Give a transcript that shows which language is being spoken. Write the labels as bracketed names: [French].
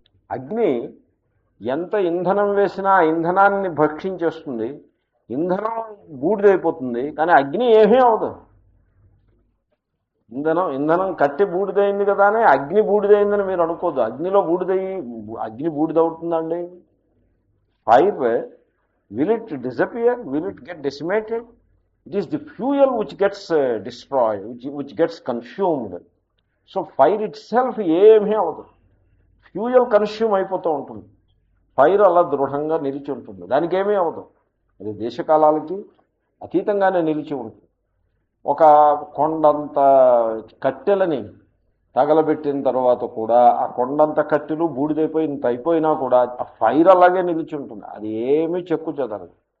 [Telugu] అగ్ని ఎంత ఇంధనం వేసినా ఇంధనాన్ని భక్షించేస్తుంది. ఇంధనం బూడిదైపోతుంది, కానీ అగ్ని ఏమీ అవదు. ఇంధనం కట్టి బూడిదైంది కదా అని అగ్ని బూడిదైందని మీరు అనుకోద్దు. అగ్నిలో అగ్ని బూడిదవుతుందండి. [English] Fire, will it disappear? Will it get decimated? It is the fuel which gets destroyed, which gets consumed. So fire itself [Telugu] ఏమీ అవదు. ఫ్యూయల్ కన్స్యూమ్ అయిపోతూ ఉంటుంది. ఫైర్ అలా దృఢంగా నిలిచి ఉంటుంది, దానికి ఏమీ అవదు. అది దేశకాలాలకి అతీతంగానే నిలిచి ఉంటుంది. ఒక కొండంత కట్టెలని తగలబెట్టిన తర్వాత కూడా ఆ కొండంత కట్టెలు బూడిదైపోయింత అయిపోయినా కూడా ఆ ఫైర్ అలాగే నిలిచి ఉంటుంది, అది ఏమీ చెక్కు చెదరదు.